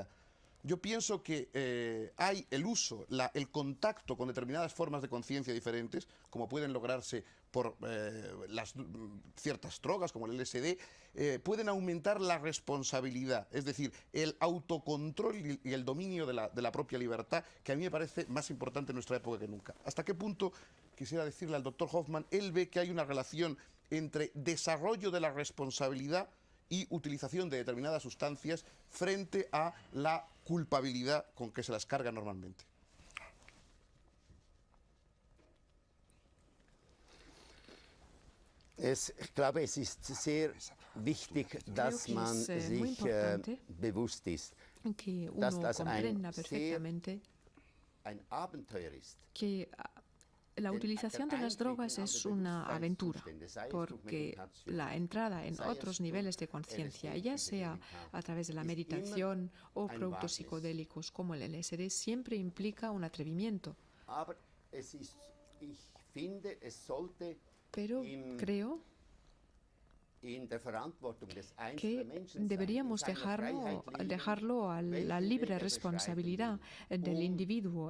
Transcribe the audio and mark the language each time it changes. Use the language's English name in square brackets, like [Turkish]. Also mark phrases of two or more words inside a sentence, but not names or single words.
[Spanish] Yo pienso que hay el uso, el contacto con determinadas formas de conciencia diferentes, como pueden lograrse por ciertas drogas, como el LSD, pueden aumentar la responsabilidad, es decir, el autocontrol y el dominio de la propia libertad, que a mí me parece más importante en nuestra época que nunca. ¿Hasta qué punto, quisiera decirle al doctor Hoffman, él ve que hay una relación entre desarrollo de la responsabilidad y utilización de determinadas sustancias frente a la culpabilidad con que se las carga normalmente? [German] Ich glaube, es ist sehr wichtig, dass man sich bewusst ist, [Spanish] que [German] dass [Spanish] uno [German] das [Spanish] comprenda perfectamente [German] ein Abenteuer ist. [Spanish] Que La utilización de las drogas es una aventura, porque la entrada en otros niveles de conciencia, ya sea a través de la meditación o productos psicodélicos como el LSD, siempre implica un atrevimiento. Pero creo que deberíamos dejarlo a la libre responsabilidad del individuo.